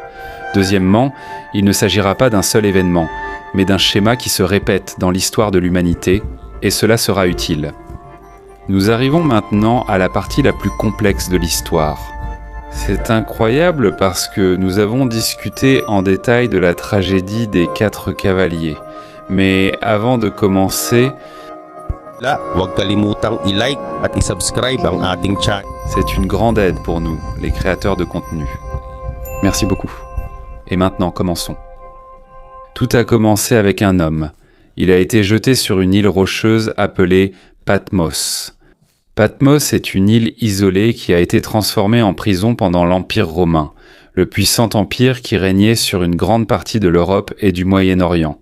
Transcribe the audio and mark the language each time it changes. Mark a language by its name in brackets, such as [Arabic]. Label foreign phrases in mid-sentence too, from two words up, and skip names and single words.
[French] Deuxièmement, il ne s'agira pas d'un seul événement, mais d'un schéma qui se répète dans l'histoire de l'humanité, et cela sera utile. Nous arrivons maintenant à la partie la plus complexe de l'histoire. C'est incroyable parce que nous avons discuté en détail de la tragédie des 4 cavaliers. Mais avant de commencer, [Filipino] Huwag kalimutang i-like at i-subscribe ang ating channel. [French] c'est une grande aide pour nous, les créateurs de contenu. Merci beaucoup. Et maintenant, commençons. Tout a commencé avec un homme. Il a été jeté sur une île rocheuse appelée Patmos. Patmos est une île isolée qui a été transformée en prison pendant l'Empire romain, le puissant empire qui régnait sur une grande partie de l'Europe et du Moyen-Orient.